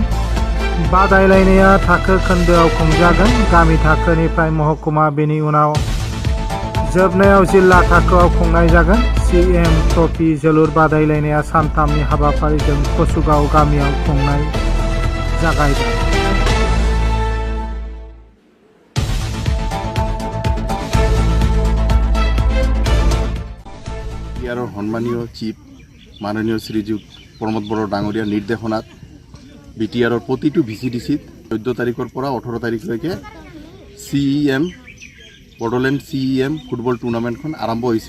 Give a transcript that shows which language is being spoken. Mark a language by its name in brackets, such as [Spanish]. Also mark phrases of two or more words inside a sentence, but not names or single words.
[Bodo] बादायलायनाया थाखो खोन्दोआव खुंजागोन। गामि थाखोनिफ्राय महकुमा, बेनि उनाव जोबनायाव जिल्ला थाखोआव खुंनाय जागोन। CEM ट्रफि जोलुर बादायलायनाया सानथामनि हाबाफारिजों कसुगाव गामियाव खुंनाय जागायदों। [Assamese] ইয়াৰ সন্মানীয় চিফ মাননীয় শ্ৰীযুত প্ৰমোদ বড়ো ডাঙৰীয়াৰ নিৰ্দেশনাত বিটিআৰৰ প্ৰতিটো VCDCত 14 তাৰিখৰ পৰা 18 তাৰিখলৈকে CEM বড়োলেণ্ড CEM ফুটবল টুৰ্ণামেণ্টখন আৰম্ভ হৈছে।